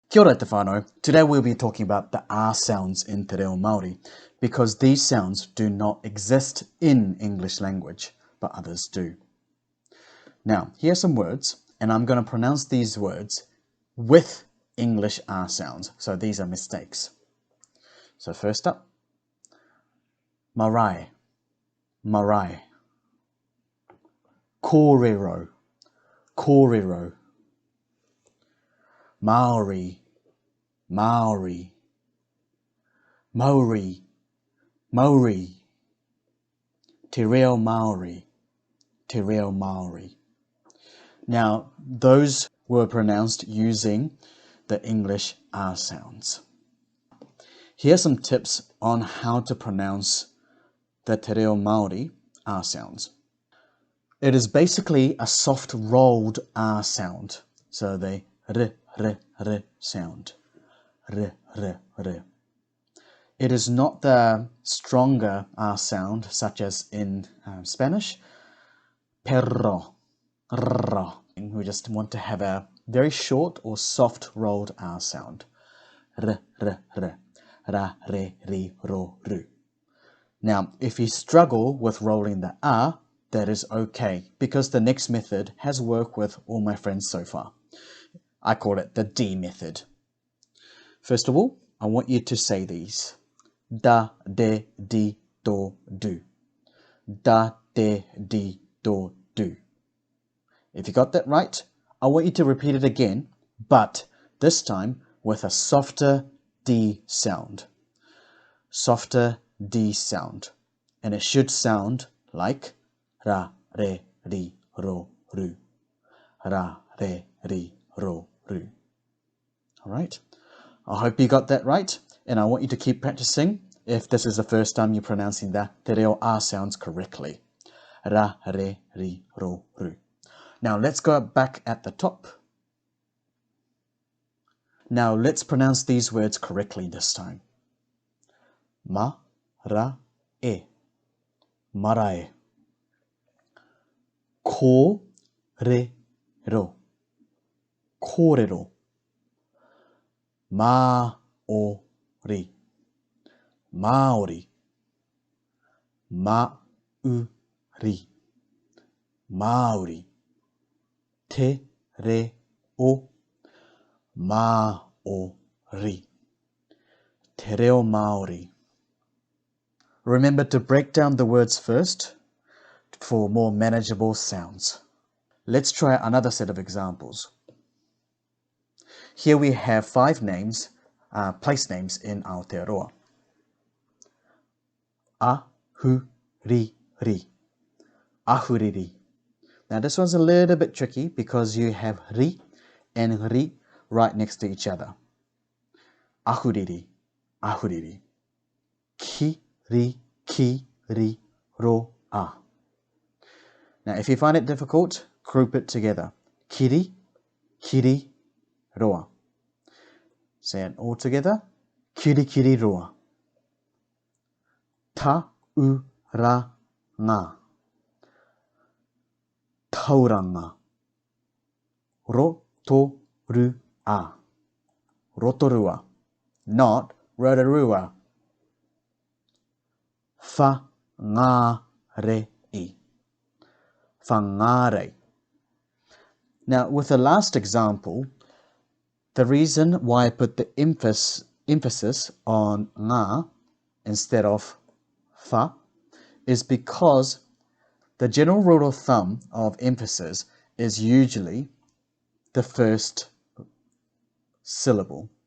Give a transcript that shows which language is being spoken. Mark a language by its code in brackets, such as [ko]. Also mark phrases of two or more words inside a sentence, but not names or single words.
[en] Kia ora te whānau. Today we'll be talking about the R sounds in Te Reo Māori because these sounds do not exist in English language, but others do. Now, here are some words, and I'm going to pronounce these words with English R sounds, so these are mistakes. So first up, [mi] marae, marae. Kōrero, kōrero. Maori, Maori, Maori, Maori, Te Reo Māori, Te Reo Māori. [en] Now, those were pronounced using the English R sounds. Here are some tips on how to pronounce the Te Reo Māori R sounds. It is basically a soft rolled R sound, so they r sound. R. It is not the stronger R sound, such as in Spanish. Perro, r. We just want to have a very short or soft rolled R sound. R, ra, re, ri, ro, ru. Now, if you struggle with rolling the R, that is okay, because the next method has worked with all my friends so far. I call it the D method. First of all, I want you to say these. Da, de, di, do, do. Da, de, di, do, do. If you got that right, I want you to repeat it again, but this time with a softer D sound. Softer D sound. And it should sound like ra, re, ri, ro, ru. Ra, re, ri, ro, ru. All right. I hope you got that right, and I want you to keep practicing if this is the first time you're pronouncing the Te Reo R sounds correctly. Ra, re, ri, ro, ru. Now let's go back at the top. Now let's pronounce these words correctly this time. [mi] Ma, ra, e. Marae. Ko, re, ro. Kōrero. Māori. Māori. Mauri. Mauri. Te Reo Māori. Te Reo Māori. [en] Remember to break down the words first for more manageable sounds. Let's try another set of examples. Here we have 5 names, place names in Aotearoa. Ahuriri. Ahuriri. Now this one's a little bit tricky because you have ri and ri right next to each other. Ahuriri. Ahuriri. Kiri roa. Now if you find it difficult, group it together. Kiri roa. Say it all together. Kiri roa. Tauranga. Tauranga. Rotorua. Rotorua. Not Rotorua. Whangarei. Whangarei. Now, with the last example, the reason why I put the emphasis on ngā instead of fa is because the general rule of thumb of emphasis is usually the first syllable.